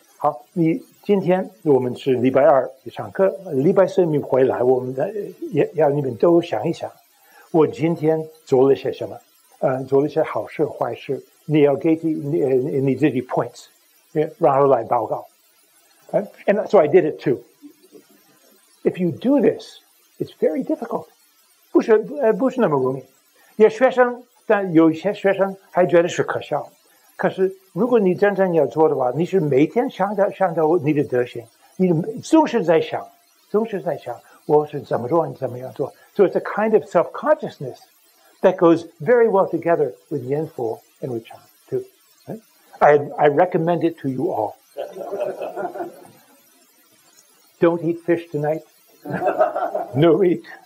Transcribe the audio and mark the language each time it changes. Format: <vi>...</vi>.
<zh>好，今天我们是礼拜二上课，礼拜四你回来，我们也要你们都想一想，我今天做了些什么？做了些好事坏事，你要给你自己 points， 然后来报告。</zh> <en>And so I did it too. If you do this, it's very difficult.</en> <zh>不是那么容易。但有些学生还觉得是可笑。可是如果你真正要做的话，你是每天想到你的德行，你总是在想，我是怎么做，你怎么样做。</zh> <en>So it's a kind of self-consciousness that goes very well together with Nianfu and with Chan too. Right? I recommend it to you all. Don't eat fish tonight. No eat.</en>